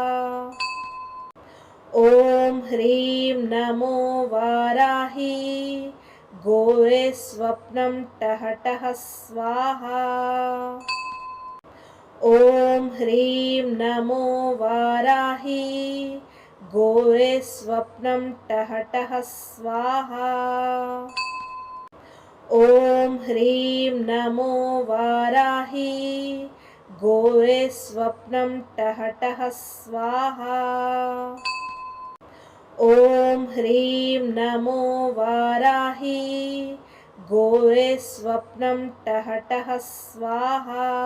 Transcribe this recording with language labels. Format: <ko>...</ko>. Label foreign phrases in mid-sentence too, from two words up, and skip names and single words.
<sa>ఓం హ్రీం నమో వారాహి గోరే స్వప్నం టహ టహ స్వాహా. ఓం హ్రీం నమో వారాహి గోరే స్వప్నం టహ టహ స్వాహా. ॐ ह्रीं नमो वाराही गौरे स्वप्नं टः टः स्वाहा। ॐ ह्रीं नमो वाराही गौरे स्वप्नं टः टः स्वाहा।</sa>